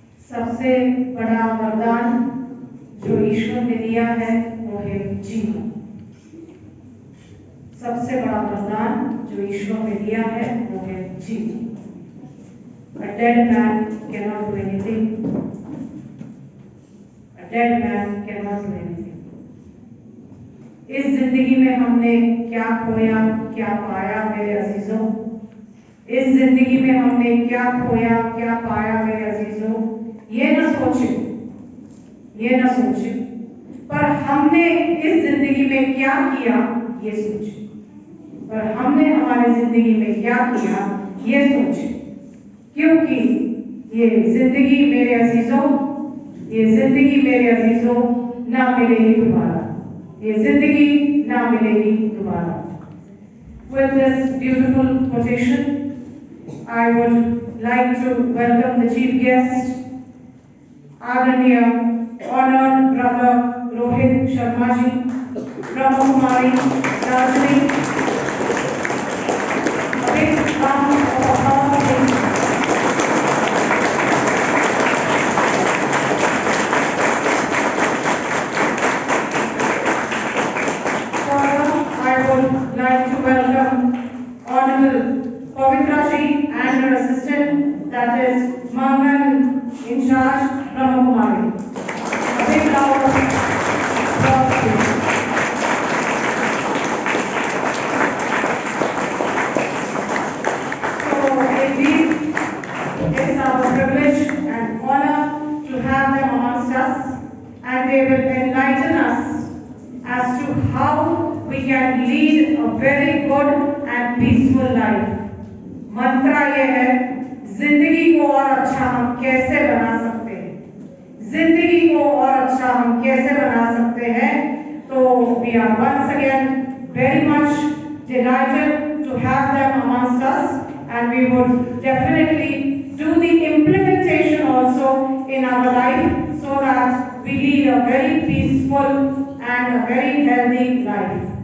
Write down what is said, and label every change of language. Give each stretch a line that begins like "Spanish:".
Hindi: सबसे बड़ा वरदान जो ईश्वर ने दिया है वो है जीवन। सबसे बड़ा वरदान जो ईश्वर ने दिया है वो है जीवन।
English: A dead man cannot do anything. A dead man cannot do anything.
Hindi: इस जिंदगी में हमने क्या खोया क्या पाया मेरे अजीजों। इस जिंदगी में हमने क्या खोया क्या पाया मेरे अजीजों। ये न सोचे, ये न सोचे, पर हमने इस जिंदगी में क्या किया ये सोचे। पर हमने हमारी जिंदगी में क्या किया ये सोचे। क्योंकि ये जिंदगी मेरे अजीजों, ये जिंदगी मेरे अजीजों ना मिलेगी दोबारा। ये जिंदगी ना मिलेगी दोबारा।
English: With this beautiful quotation, I would like to welcome the chief guest, Adaniya, honored brother Rohit Sharma ji,
Hindi: Brahma Kumari Darjeeling.
English: A big round of applause, please. Further, I would like to welcome Honorable Pavitra Ji and her assistant, that is Mangan in charge, Brahma Kumari. A big round of applause, please. So, indeed, it's our privilege and honor to have them amongst us, and they will enlighten us as to how we can lead a very good and peaceful life.
Hindi: मंत्रा ये है, जिंदगी को और अच्छा हम कैसे बना सकते हैं, जिंदगी को और अच्छा हम कैसे बना सकते हैं।
English: तो we are once again very much delighted to have them amongst us, and we would definitely do the implementation also in our life so that we lead a very peaceful and a very healthy life.